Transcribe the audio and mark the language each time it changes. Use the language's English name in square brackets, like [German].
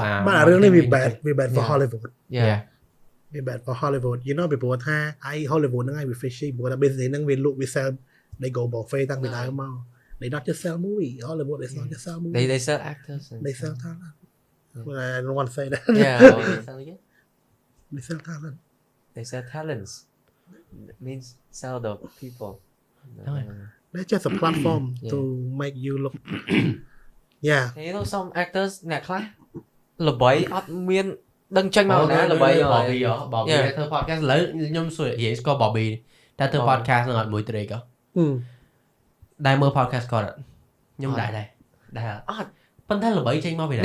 [Khmer] បាទរឿងនេះវា [English] bad for Hollywood yeah វា bad for Hollywood you know [Khmer] ពីព្រោះថាឯ Hollywood ហ្នឹងឯងវា [English] fishy [Khmer] ព្រោះថា business ហ្នឹងវាលក់វា [English] sell they go buffet [Khmer] តាំងពីដើមមក [English] they not just sell movie Hollywood is not just sell movie they sell actors and they sell talent well, I don't want to say that yeah they sell talent they sell talents means sell the people that's just a platform to make you look yeah and you know some actors [Khmer] អ្នកខ្លះល្បីអត់មានដឹងចេញមកណាល្បី Bobby ធ្វើ podcast ឥឡូវខ្ញុំសួរនិយាយស្គាល់ Bobby តែធ្វើ podcast នឹងអត់មួយត្រេកដែរមើល podcast គាត់ខ្ញុំដែរអត់ប៉ុន្តែល្បីចេញមកពីណា